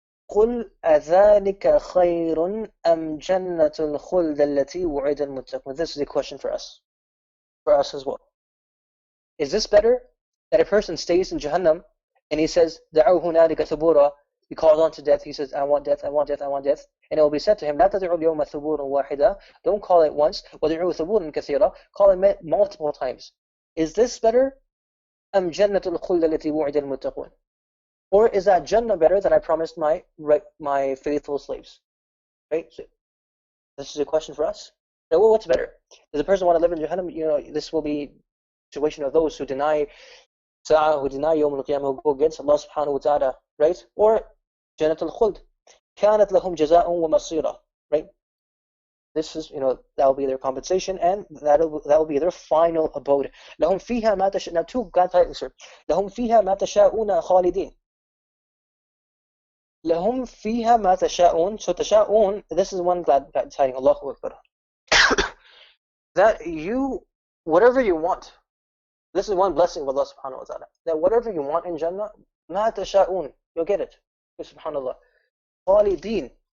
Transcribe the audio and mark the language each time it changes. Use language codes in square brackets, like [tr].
[ar] قل أذلك خير أم جنة الخلد التي وعد المتقون. [en] This is a question for us as well. Is this better that a person stays in Jahannam and he says [ar] دعوا هنالك ثبورا, [en] he calls on to death, he says I want death, I want death, I want death, and it will be said to him [ar] لا تدعوا اليوم ثبورا واحدا, [en] don't call it once, [ar] وَدعوا ثبورا كثيرا, [en] call it multiple times. Is this better [ar] أم جنة الخلد التي وعد المتقون? [en] Or is that Jannah better that I promised my faithful slaves? Right? So this is a question for us. Now, well, what's better? Does a person want to live in Jahannam? This will be a situation of those who deny Sa'ah, who deny Yawm al-Qiyamah, who go against Allah subhanahu wa ta'ala, right? Or Jannat al-Khuld. [ar] كانت لهم جزاء ومصيرا. [en] Right? This is, that will be their compensation, and that will be their final abode. [ar] لهم فيها ما تشاءون. [en] Now, two God titles here. [ar] لهم فيها ما تشاءون خالدين. لهم فيها ما تشاءون. [en] So تشاءون, this is one glad tiding. Allahu Akbar. That whatever you want. This is one blessing of Allah subhanahu wa ta'ala. That whatever you want in Jannah, [ar] ما تشاءون, [en] you'll get it. [ar] Subhanallah. خالدين.